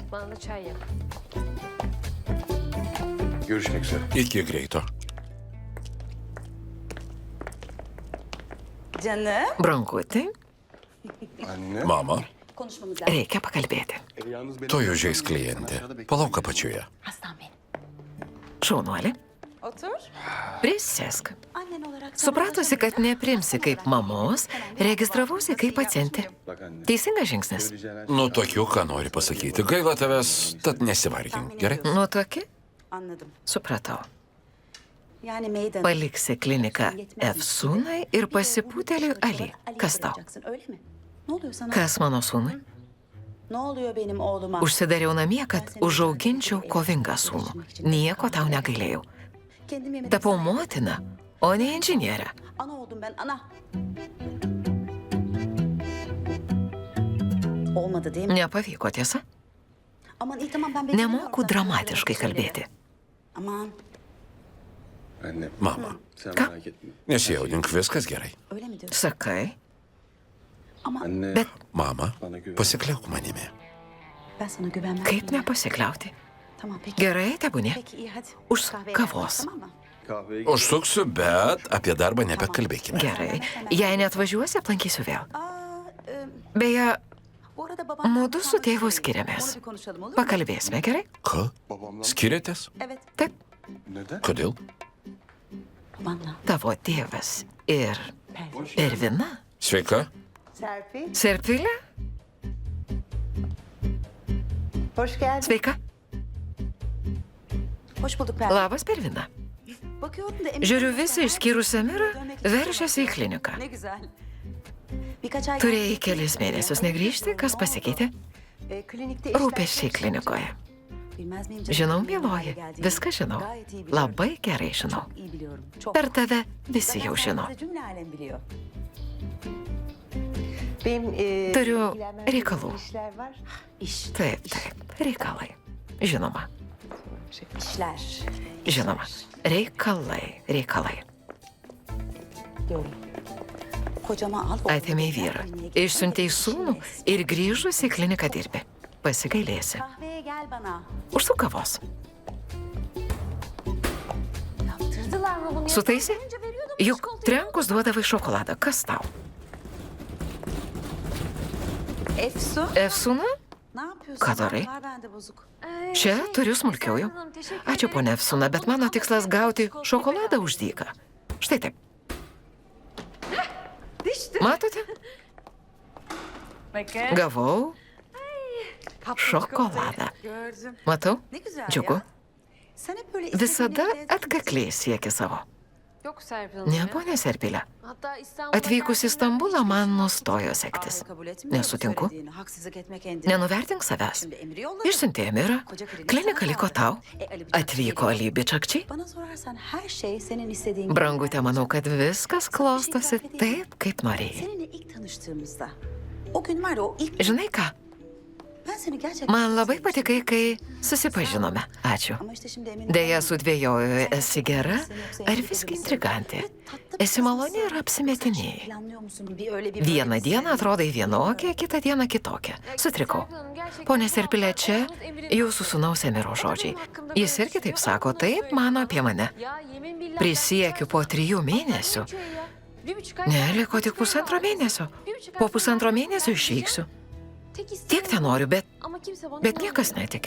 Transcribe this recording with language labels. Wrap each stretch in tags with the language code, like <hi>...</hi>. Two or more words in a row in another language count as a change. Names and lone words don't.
<tr>Bana da çay yap. Görüşmek üzere.</tr> <lt>Iki greito.</lt> <tr>Canım.</tr> <lt>Branguti,</lt> <tr>Anne.</tr> <lt>Mama,</lt> <tr>Konuşmamız lazım.</tr> <lt>reikia pakalbėti.</lt> <tr>Yalnız benim...</tr> <lt>tu užeis klientė. Palauk apačioje.</lt> <tr>Hastam benim.</tr> <lt>Šaunuolė,</lt> <tr>Otur.</tr> <lt>prisėsk.</lt> <tr>Annen olarak...</tr> <lt>Supratusi, kad neprimsi kaip mamos, registravausi kaip pacientė.</lt> <tr>Bak anne.</tr> <lt>Teisingas žingsnis.</lt> <tr>Söyleyeceğin her</tr> <lt>Nu, tokių, ką nori pasakyti. Gaila tavęs, tad nesivargink. Gerai? Nu toki,</lt> <tr>Anladım.</tr> <lt>supratau.</lt> <tr>Yani meydan.</tr> <lt>Paliksi kliniką Efsūnai ir pasipūtėliui Ali. Kas tau?</lt> <tr>Öyle mi? Ne oluyor sana?</tr> <lt>Kas mano sūnui?</lt> <tr>Ne oluyor benim oğluma?</tr> <lt>Užsidariau namie, kad užauginčiau kovingą sūnų. Nieko tau negailėjau.</lt> <tr>Kendim yemedim.</tr> <lt>Tapau motina, o ne inžinierė.</lt> <tr>Ana oldum ben, ana. Olmadı değil mi?</tr> <lt>Nepavyko, tiesa?</lt> <tr>Aman iyi tamam ben bekliyorum.</tr> <lt>Nemoku dramatiškai kalbėti.</lt> <tr>Aman Anne.</tr> <lt>Mama,</lt> <tr>Sen</tr> <lt>Ka?</lt> <tr>merak etme.</tr> <lt>nesijaudink, viskas gerai.</lt> <tr>öyle mi diyorsun?</tr> <lt>Sakai,</lt> <tr>Ama Anne.</tr> <lt>bet Mama, pasikliauk manimi.</lt> <tr>ben sana güvenmem.</tr> <lt>kaip nepasikliauti?</lt> <tr>Tamam peki.</tr> <lt>Gerai, tebūnie.</lt> <tr>Peki iyi hadi.</tr> <lt>Už</lt> <tr>Kahveye</tr> <lt>kavos.</lt> <tr>geldik, tamam mı? Kahveye</tr> <lt>Užsuksiu, bet apie darbą nebekalbėkime. Gerai, jei neatvažiuosi, aplankysiu vėl. Aa, Beje,</lt> <tr>bu arada babam...</tr> <lt>mudu su tėvu skiriamės.</lt> <tr>Onu bir konuşalım olur mu?</tr> <lt>Pakalbėsime, gerai? Ką?</lt> <tr>babamla...</tr> <lt>Skiriatės?</lt> <tr>Evet,</tr> <lt>Taip,</lt> <tr>Neden?</tr> <lt>Kodėl?</lt> <tr>babanla.</tr> <lt>tavo tėvas ir Ervina. Sveika. Serpil. Serpilė?</lt> <tr>Hoş geldin.</tr> <lt>Sveika.</lt> <tr>Hoş bulduk Pervin.</tr> <lt>Labas, Pervina.</lt> <tr>Bakıyorum da...</tr> <lt>Žiūriu, visi išskyrus Samirą veržiasi į kliniką.</lt> <tr>Ne güzel. Birkaç ay...</tr> <lt>Turėjai kelis mėnesius negrįžti, kas pasikeitė?</lt> <tr>Klinikte</tr> <lt>Rūpesčiai klinikoje.</lt> <tr>Bilmez miyim canım?</tr> <lt>Žinau,</lt> <tr>Buraya</tr> <lt>mieloji,</lt> <tr>geldiğini</tr> <lt>viską žinau.</lt> <tr>gayet iyi biliyorum.</tr> <lt>Labai gerai žinau.</lt> <tr>Çok iyi biliyorum. Çok.</tr> <lt>Per tave visi jau žino.</lt> <tr>Zaten cümle alem biliyor.</tr> <lt>Turiu reikalų.</lt> <tr>İş,</tr> <lt>Taip, taip, reikalai. Žinoma,</lt> <tr>işler.</tr> <lt>žinoma. Reikalai, reikalai.</lt> <tr>Diyorum. Kocama al.</tr> <lt>Atėmė vyrą, išsiuntė į sūnų ir grįžus į kliniką dirbi. Pasigailėsi.</lt> <tr>Kahveye gel bana.</tr> <lt>Užsuk kavos.</lt> <tr>Yaptırdılar mı bunu?</tr> <lt>Sutaisė?</lt> <tr>Önce veriyordum,</tr> <lt>Juk</lt> <tr>çikolatayı.</tr> <lt>trenkus duodavai šokoladą. Kas tau? Efsu. Efsūna?</lt> <tr>Ne yapıyorsun?</tr> <lt>Ką darai?</lt> <tr>Var bende bozuk.</tr> <lt>Čia turiu smulkiųjų. Ačiū, ponia Efsūna, bet mano tikslas gauti šokoladą už dyką. Štai taip. Matote? Gavau šokoladą.</lt> <tr>Gördüm.</tr> <lt>Matau?</lt> <tr>Ne güzel</tr> <lt>Džiugu.</lt> <tr>ya. Sen hep böyle</tr> <lt>Visada</lt> <tr>istediğin evde-</tr> <lt>atkakliai sieki savo.</lt> <tr>Yok Serpil Hanım</tr> <lt>Ne,</lt> <tr>ya.</tr> <lt>ponė Serpilė.</lt> <tr>Hatta İstanbul'a</tr> <lt>Atvykus į</lt> <tr>geldiğimde</tr> <lt>Stambulą</lt> <tr>hiçbir</tr> <lt>man</lt> <tr>şey</tr> <lt>nustojo sektis.</lt> <tr>Kabul etmiyor</tr> <lt>Nesutinku.</lt> <tr>söylediğini, haksızlık etme kendine.</tr> <lt>Nenuvertink savęs.</lt> <tr>Şimdi emri yolladı.</tr> <lt>Išsiuntė Emirą, klinika liko tau. Atvyko Ali Bičakčiai.</lt> <tr>Bana sorarsan her şey senin istediğin gibi.</tr> <lt>Brangutė, manau, kad viskas klostosi taip, kaip norėjai.</lt> <tr>Seninle ilk tanıştığımızda o gün var ya o ilk</tr> <lt>Žinai ką,</lt> <tr>ben seni gerçekten</tr> <lt>man labai</lt> <tr>sevmiştim.</tr> <lt>patikai, kai susipažinome. Ačiū.</lt> <tr>Ama işte şimdi emin</tr> <lt>Deja, sudvėjoju, esi gera ar visgi intrigantė? Esi maloni ir apsimetinėjai.</lt> <tr>planlıyor musun? Bir öyle bir</tr> <lt>Vieną dieną atrodai vienokia, kitą dieną kitokia. Sutrikau.</lt> <tr>Serpil Hanım gerçekten</tr> <lt>Pone Serpilė, čia</lt> <tr>Yalnız Emir'in-</tr> <lt>jūsų sūnaus Emiro žodžiai. Jis irgi taip sako, taip mano apie mane.</lt> <tr>Ya yemin billahi.</tr> <lt>Prisiekiu po 3 mėnesių. Ne, liko tik pusantro mėnesio. Po pusantro mėnesio išvyksiu. Tiek ten noriu, bet niekas netiki.</lt>